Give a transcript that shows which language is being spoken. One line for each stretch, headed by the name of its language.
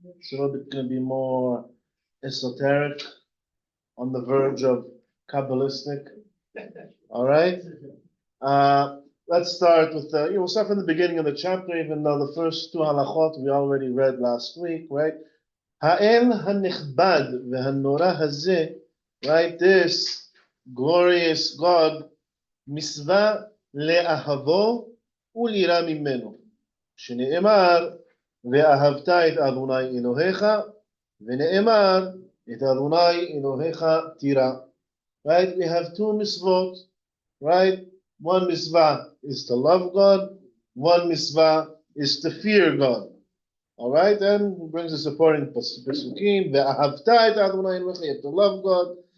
English: It's a little bit going to be more esoteric, on the verge of Kabbalistic. All right? Let's start with we'll start from the beginning of the chapter, even though the first two halachot we already read last week, right?
Hebrew: Ha'el ha'nichbad ve'hanora hazeh, right?
English: This glorious God,
Hebrew: מצווה לאהבו ולירא ממנו, שנאמר ואהבת את אדוני אלוהיך, ונאמר את אדוני אלוהיך תירא.
English: Right? We have two mitzvot, right? One mitzvah is to love God, one mitzvah is to fear God. All right? And he brings the supporting pesukim,
Hebrew: ואהבת את אדוני אלוהיך,
English: you have to love God.